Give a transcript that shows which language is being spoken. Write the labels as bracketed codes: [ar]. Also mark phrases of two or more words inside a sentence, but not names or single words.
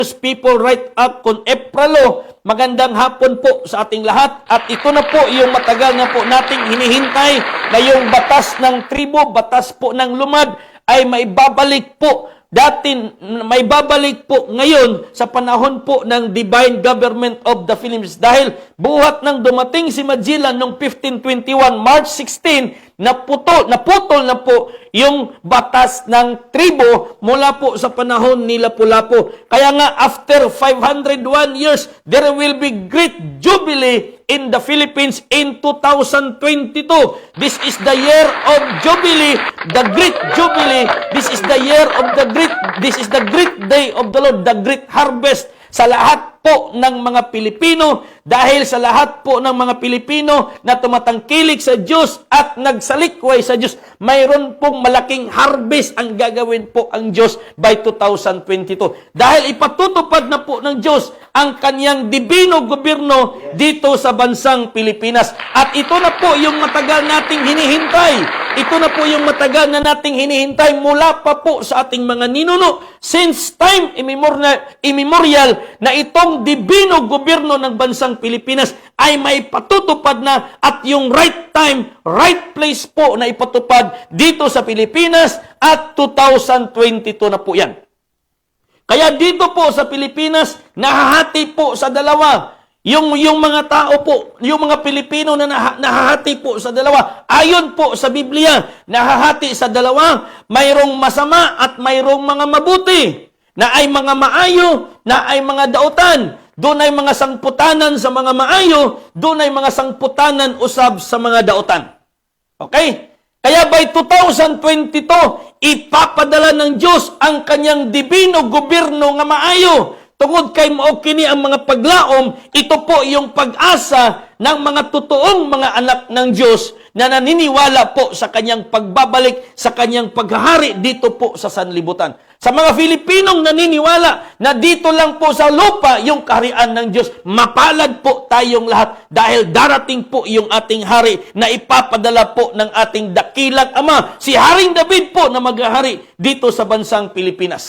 [tl] people right up con Epralo. Magandang hapon po sa ating lahat. At ito na po yung matagal na po nating hinihintay na yung batas ng tribo, batas po ng lumad ay maibabalik po. Dati may babalik po ngayon sa panahon po ng Divine Government of the Philippines. Dahil buhat nang dumating si Magellan noong 1521, March 16, naputol na po yung batas ng tribo mula po sa panahon ni Lapu-Lapu. Kaya nga [en] after 501 years, there will be great jubilee in the Philippines in 2022. This is the year of Jubilee, the great Jubilee. This is the year of this is the great day of the Lord, the great harvest [tl] sa lahat po ng mga Pilipino. Dahil sa lahat po ng mga Pilipino na tumatangkilik sa Diyos at nagsalikway sa Diyos, mayroon pong malaking harvest ang gagawin po ang Diyos by 2022. Dahil ipatutupad na po ng Diyos ang kanyang dibino gobyerno dito sa bansang Pilipinas. At ito na po yung matagal nating hinihintay. Ito na po yung matagal na nating hinihintay mula pa po sa ating mga ninuno. [en] Since time immemorial [tl] na itong dibino gobyerno ng bansang Pilipinas ay may patutupad na at yung [en] right time, right place [tl] po na ipatupad dito sa Pilipinas at 2022 na po yan. Kaya dito po sa Pilipinas, nahahati po sa dalawa. Yung mga tao po, yung mga Pilipino na nahahati po sa dalawa. Ayon po sa Biblia, nahahati sa dalawa. Mayroong masama at mayroong mga mabuti. [ceb] Na ay mga maayo, na ay mga dautan. Doon ay mga sangputanan sa mga maayo, doon ay mga sangputanan usab sa mga dautan. [tl] Okay? Kaya by 2022, ipapadala ng Diyos ang kanyang dibino gobyerno [ceb] nga maayo. Tungod kay mao kini ang mga paglaom, [tl] ito po yung pag-asa ng mga totoong mga anak ng Diyos na naniniwala po sa kanyang pagbabalik, sa kanyang paghahari dito po sa sanlibutan. Sa mga Filipinong naniniwala na dito lang po sa lupa yung kaharian ng Diyos, mapalad po tayong lahat dahil darating po yung ating hari na ipapadala po ng ating dakilang Ama, si Haring David po na maghahari dito sa bansang Pilipinas.